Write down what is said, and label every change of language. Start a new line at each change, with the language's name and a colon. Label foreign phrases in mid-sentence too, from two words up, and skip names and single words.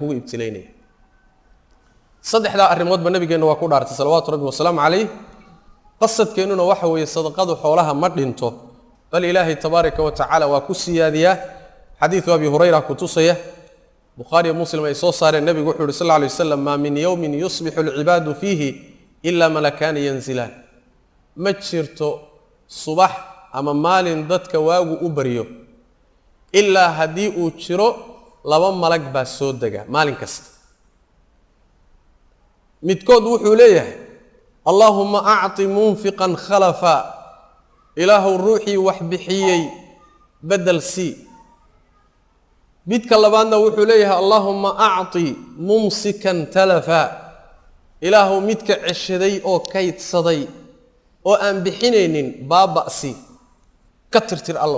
Somali: kugu ibtilaynaya saddexda arrimoodba nabigeena waa ku dhaartay
Arabic: صلوات ربي وسلامه عليه
Somali: qasadkeenuna waxa weeye sadaqadu xoolaha ma dhinto bal ilaahay
Arabic: تبارك وتعالى
Somali: waa ku siyaadiyaa xadiidu abi hurayra ku tusaya bukhari muslim ay soo saareen nabigu wuxuu yiri
Arabic: صلى الله عليه وسلم ما من يوم يصبح العباد فيه إلا ملكان ينزلان
Somali: ma jirto subax ama maalin dadka waagu u bariyo illa hadii uu jiro laba malag baa soo daga maalin kasta midkood wuxuu leeyahay
Arabic: اللهم أعط منفقا خلفا
Somali: ilahu ruuhi wax bixiyay badal si midka labaadna wuxuu leeyahay
Arabic: اللهم أعط ممسكا تلفا
Somali: ilahu midka cishaday oo kaydsaday oo aan bixinaynin baabasi ka tirtir allow